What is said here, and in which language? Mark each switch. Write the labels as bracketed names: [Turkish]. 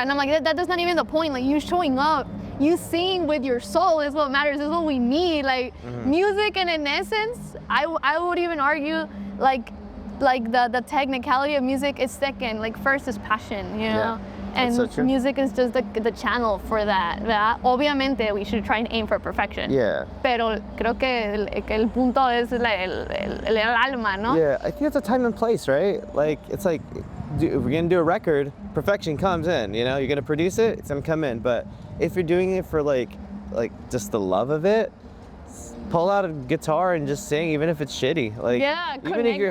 [English] And I'm like, that's not even the point. Like you showing up, you sing with your soul is what matters, is what we need. Like music, and in essence, I would even argue like the technicality of music is second. Like first is passion, you know. Yeah. And so music is just the channel for that, ¿verdad? Obviamente, we should try and aim for perfection. Yeah. [Spanish] Pero creo que el punto es el alma, ¿no? [English] Yeah, I think it's a time and place, right? Like, it's like, if we're gonna do a record, perfection comes in, you know? You're gonna produce it, it's gonna come in. But if you're doing it for like just the love of it, pull out a guitar and just sing, even if it's shitty. Like, yeah, even connect if you're